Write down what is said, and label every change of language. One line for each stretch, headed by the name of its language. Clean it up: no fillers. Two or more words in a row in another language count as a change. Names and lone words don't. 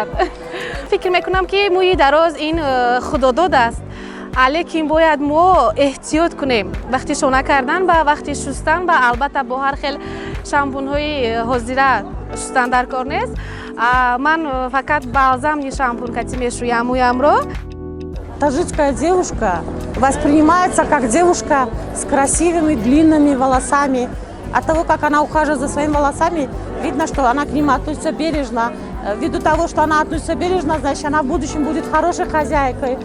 Persian: فکر میکنم که موی دراز این خداداد است. لیکن باید ما احتیاط کنیم وقتی شونه کردن و وقتی شستن و البته با هر خیل شامپون های حاضره شستن در کار نیست. من فقط بالزام شامپون کتی میشویم مویم رو.
Russian: Таджикская девушка воспринимается как девушка с красивыми длинными волосами. От того, как она ухаживает за своими волосами, видно, что она к ним относится бережно. Ввиду того, что она относится бережно, значит, она в будущем будет хорошей хозяйкой.